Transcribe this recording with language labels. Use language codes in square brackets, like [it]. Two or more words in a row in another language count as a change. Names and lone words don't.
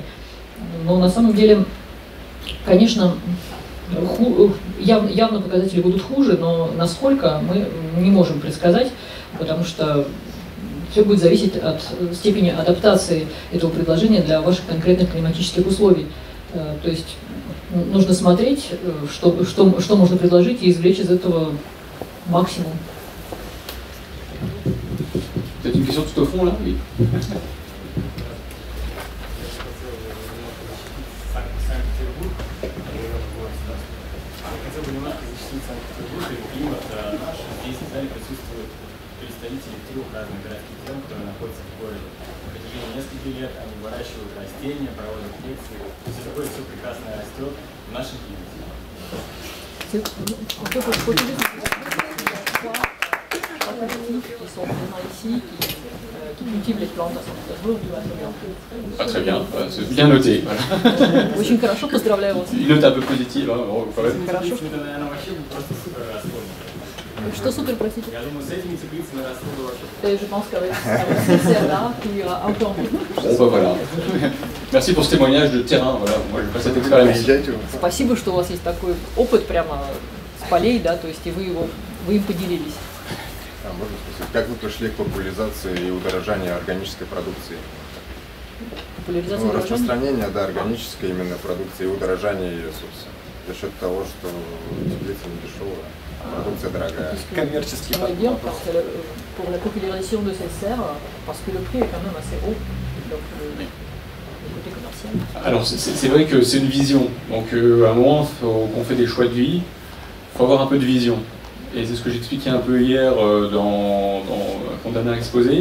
[ru] Но на самом деле, конечно, явно показатели будут хуже, но насколько мы не можем предсказать, потому что все будет зависеть от степени адаптации этого предложения для ваших конкретных климатических условий. То есть нужно смотреть, что можно предложить и извлечь из этого максимум. [fr] C'est une question tout au fond là, oui. [ru] Представители 3 разных городских зон, которые находятся в городе. На протяжении нескольких лет они выращивают растения, проводят лекции. Все такое все прекрасно растет в нашем климате. [fr] qui sont présents ici, qui cultivent les plantes à [ru] Санкт-Петербурге и в Атомио. [fr] Ah, très bien, c'est bien noté. Voilà. [ru] Очень хорошо, поздравляю вас. [fr] Une note un peu positive, hein, quand même. [ru] Хорошо. Что супер, простите? Я думаю, с этими теплицами расходы вообще. [fr] Je pense qu'avec ces serres-là, il y aura un peu en plus. Bon, bah voilà. Merci pour ce témoignage de terrain. Voilà, moi j'ai pas cette expérience. [ru] Спасибо, что у вас есть такой опыт прямо с полей, да, то есть и вы им поделились. Можно спросить, как вы пришли к популяризации и удорожанию органической продукции? Популяризация распространение, да, органической именно продукции и удорожание ее, собственно, за счет того, что теплица не дешевая, продукция дорогая. Коммерческий подъем [fr] pour la popularisation de ces serres, parce que le prix est quand même assez haut, donc le côté commercial. Alors c'est vrai que c'est une vision, donc à un moment qu'on fait des choix de vie, il faut avoir un peu de vision. Et c'est ce que j'expliquais un peu hier quand Dana a exposé.